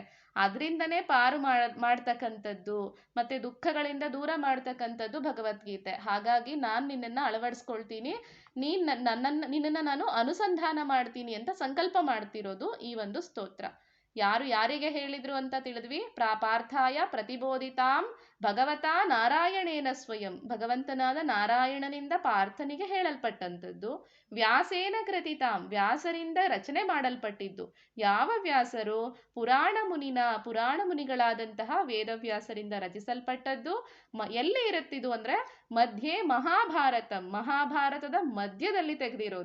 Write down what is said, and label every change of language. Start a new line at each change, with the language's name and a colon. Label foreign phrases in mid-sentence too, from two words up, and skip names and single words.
Kannada: ಅದರಿಂದನೇ ಪಾರು ಮಾಡ್ತಕ್ಕಂಥದ್ದು ಮತ್ತು ದುಃಖಗಳಿಂದ ದೂರ ಮಾಡ್ತಕ್ಕಂಥದ್ದು ಭಗವದ್ಗೀತೆ. ಹಾಗಾಗಿ ನಾನು ನಿನ್ನನ್ನು ಅಳವಡಿಸ್ಕೊಳ್ತೀನಿ, ನಿನ್ನನ್ನು ನಾನು ಅನುಸಂಧಾನ ಮಾಡ್ತೀನಿ ಅಂತ ಸಂಕಲ್ಪ ಮಾಡ್ತಿರೋದು ಈ ಒಂದು ಸ್ತೋತ್ರ. ಯಾರಿಗೆ ಹೇಳಿದ್ರು ಅಂತ ತಿಳಿದ್ವಿ,
Sanskrit: ಪಾರ್ಥಾಯ ಪ್ರತಿಬೋಧಿತಾಂ ಭಗವತಾ ನಾರಾಯಣೇನ ಸ್ವಯಂ,
Kannada: ಭಗವಂತನಾದ ನಾರಾಯಣನಿಂದ ಪಾರ್ಥನಿಗೆ ಹೇಳಲ್ಪಟ್ಟಂಥದ್ದು.
Sanskrit: ವ್ಯಾಸೇನ ಕೃತಿತಾಂ,
Kannada: ವ್ಯಾಸರಿಂದ ರಚನೆ ಮಾಡಲ್ಪಟ್ಟಿದ್ದು. ಯಾವ ವ್ಯಾಸರು? ಪುರಾಣ ಮುನಿಗಳಾದಂತಹ ವೇದವ್ಯಾಸರಿಂದ ರಚಿಸಲ್ಪಟ್ಟದ್ದು. ಎಲ್ಲಿ ಇರುತ್ತಿದ್ದು ಅಂದರೆ ಮಧ್ಯೆ ಮಹಾಭಾರತದ ಮಧ್ಯದಲ್ಲಿ ತೆಗೆದಿರೋದು.